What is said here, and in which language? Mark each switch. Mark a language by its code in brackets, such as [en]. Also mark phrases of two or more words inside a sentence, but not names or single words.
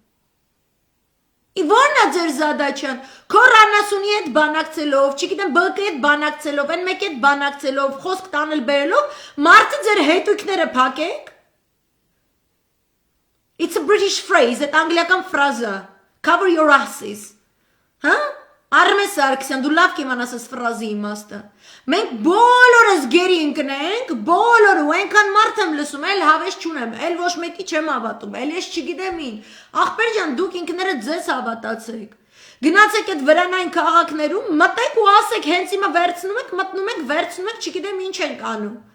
[hy] Որն է ձեր զադաչան, քոր աննասունի հետ բանակցելով, չգիտեմ ԲԿ-ի հետ բանակցելով, այն մեկի հետ բանակցելով, խոսք տանել բերելով, մարդը ձեր հետույքները փակեք։ [en] It's a British phrase, [hy] այդ անգլիական ֆրազա, [en] cover your asses, [hy] հա? Արմեն Սարգսյան, դու լավ կիմանաս այս ֆրազի իմաստը, մենք բոլորս գերի ընկնենք, բոլորը, ու այնքան մարդ եմ լսում, էլ հավես չունեմ, էլ ոչ մեկի չեմ հավատում, էլ ես չգիտեմ ին, ախպեր ջան, դուք ինքները ձեզ հավատացեք, Գնացեք այդ վրանային քաղաքներում, մտեք ու ասեք, հենց հիմա վերցնում եք, մտնում եք, վերցնում եք, չգիտեմ ինչ ենք անում։